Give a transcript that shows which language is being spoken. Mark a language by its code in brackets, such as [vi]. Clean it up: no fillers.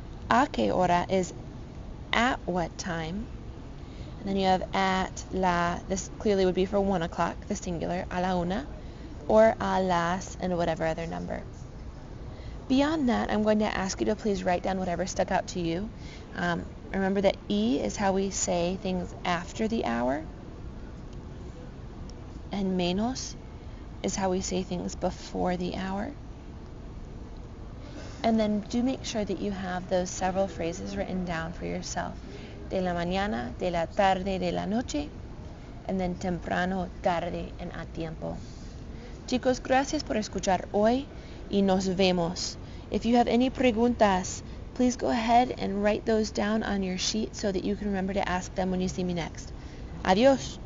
[es] ¿A qué hora [en] is at what time? And then you have at la, this clearly would be for 1 o'clock, the singular, [es] a la una, [en] or a las, and whatever other number. Beyond that, I'm going to ask you to please write down whatever stuck out to you. Remember that E is how we say things after the hour, and menos is how we say things before the hour. And then do make sure that you have those several phrases written down for yourself. [es] De la mañana, de la tarde, de la noche, [en] and then [es] temprano, tarde, and a tiempo. Chicos, gracias por escuchar hoy y nos vemos. [en] If you have any preguntas, please go ahead and write those down on your sheet so that you can remember to ask them when you see me next. Adiós.